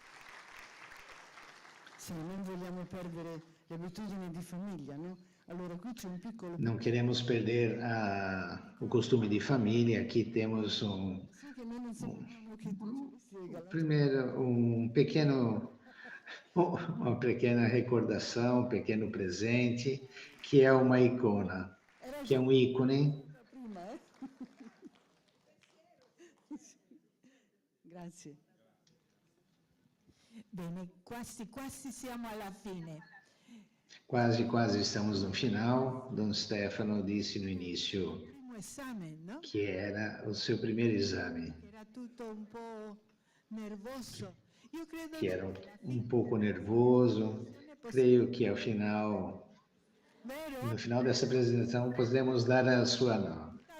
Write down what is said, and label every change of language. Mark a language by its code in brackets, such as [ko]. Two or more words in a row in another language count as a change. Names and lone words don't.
[pt] Não queremos perder o costume de família. Aqui temos primeiro uma pequena recordação, um pequeno presente, que é uma icona, que é um ícone. [it] Grazie. Bene, quasi siamo alla fine. [pt] Quase estamos no final. Dom Stefano disse no início que era o seu primeiro exame, que era um pouco nervoso. Creio que no final dessa apresentação, podemos dar a sua nota.